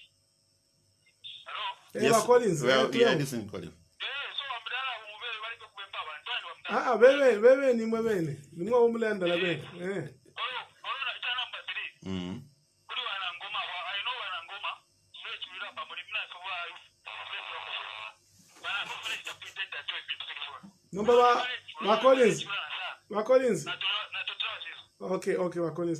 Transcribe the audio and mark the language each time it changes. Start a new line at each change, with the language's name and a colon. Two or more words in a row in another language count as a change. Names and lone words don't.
English: Yes, Collins. We are listening, Collins. bebe nimwe bene nimwe omulanda la bene Number Collins. Okay, Collins.